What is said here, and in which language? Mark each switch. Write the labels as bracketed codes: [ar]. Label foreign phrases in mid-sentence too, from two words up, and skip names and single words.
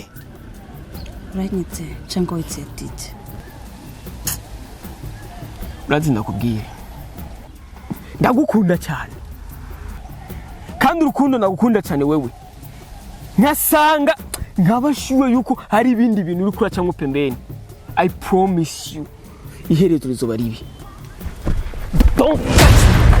[rn] uranyitse cyangwa witse dite urazi ndakubwire ndagukunda cyane kandi urukundo nagukunda cyane wewe nkasanga nkabashiwe yuko hari ibindi bintu uri kura cyangwa pembeni [en] I promise you [rn] iherezo rizoba ribi [en] don't touch me.